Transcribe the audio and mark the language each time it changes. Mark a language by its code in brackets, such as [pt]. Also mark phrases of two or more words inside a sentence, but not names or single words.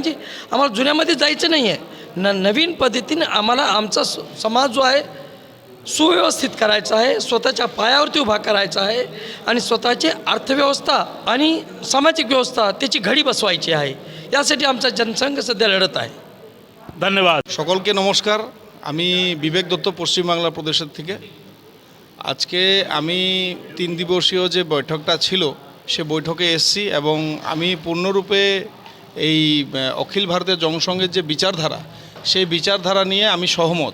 [mr] म्हणजे आम्हाला जुन्यामध्ये जायचं नाही आहे, नवीन पद्धतीने आम्हाला आमचा समाज जो आहे सुव्यवस्थित करायचा आहे, स्वतःच्या पायावरती उभा करायचा आहे आणि स्वतःची अर्थव्यवस्था आणि सामाजिक व्यवस्था त्याची घडी बसवायची आहे. यासाठी आमचा जनसंघ सध्या लढत आहे. [bn] ধন্যবাদ। সকলকে নমস্কার। আমি বিবেক দত্ত, পশ্চিমবাংলা প্রদেশের থেকে। আজকে আমি 3 দিবসীয় যে বৈঠকটা ছিল সে বৈঠকে এসেছি এবং আমি পূর্ণরূপে এই অখিল ভারতীয় জনসংঘের যে বিচারধারা সেই বিচারধারা নিয়ে আমি সহমত।